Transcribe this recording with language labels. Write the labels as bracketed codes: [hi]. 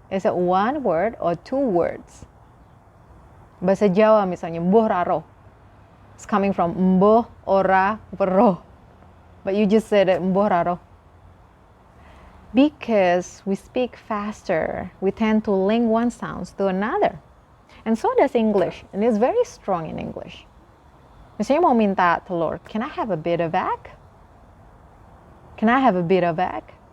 [en] Is it one word or two words? [id] Bahasa Jawa misalnya, mbuh raro. [en] It's coming from mbuh, ora, weruh. But you just said it, mbuh raro. Because we speak faster, we tend to link one sound to another. And so does English, and it's very strong in English. [id] Misalnya mau minta telur, [en] can I have a bit of egg? Can I have a bit of egg?